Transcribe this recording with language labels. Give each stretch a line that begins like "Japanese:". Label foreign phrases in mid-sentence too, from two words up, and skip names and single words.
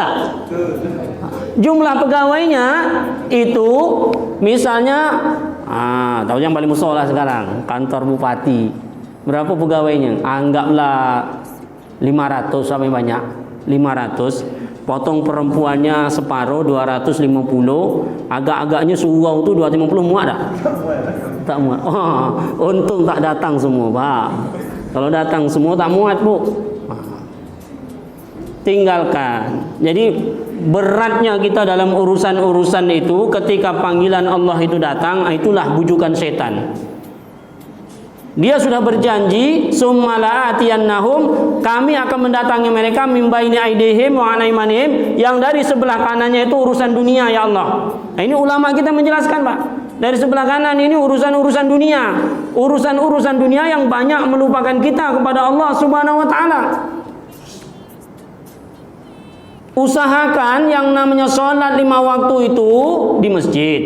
Malay: Betul tak?
Indonesian: jumlah pegawainya itu misalnya tahu yang paling musola sekarang kantor bupati, berapa pegawainya?
Malay: Anggaplah 500 sampai banyak 500, potong perempuannya separuh 250, agak-agaknya surau tu 250 muat dah? Tak muat. Untung tak datang semua, Pak. Kalau datang semua tak muat, Bu. Tinggalkan.
Indonesian: Jadi beratnya kita dalam urusan-urusan itu ketika panggilan Allah itu datang, itulah bujukan setan. Dia sudah berjanji, summala'atiyannahum, kami akan mendatangi mereka
Arabic: من بين أيديهم وعن أيمانهم,
Indonesian: yang dari sebelah kanannya itu urusan dunia, ya Allah. Nah, ini ulama kita menjelaskan, Pak. Dari sebelah kanan ini urusan-urusan dunia, urusan-urusan dunia yang banyak melupakan kita kepada Allah
Arabic: سبحانه وتعالى.
Indonesian: Usahakan yang namanya sholat 5 waktu itu di masjid.